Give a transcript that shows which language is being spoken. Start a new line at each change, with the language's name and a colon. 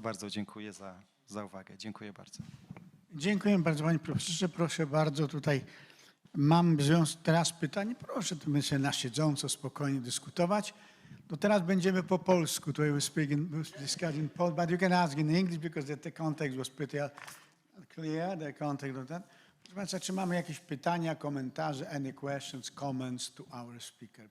Polish: Bardzo dziękuję za uwagę. Dziękuję bardzo. Dziękuję bardzo panie profesorze. Proszę bardzo, tutaj mam teraz pytanie. Proszę tu się na siedząco spokojnie dyskutować. To teraz będziemy po polsku. Tutaj
English: we're discussing Polish, but you can ask in English because the context was pretty clear, the context of that.
Polish: Proszę państwa, czy mamy jakieś pytania, komentarze,
English: any questions, comments to our speaker?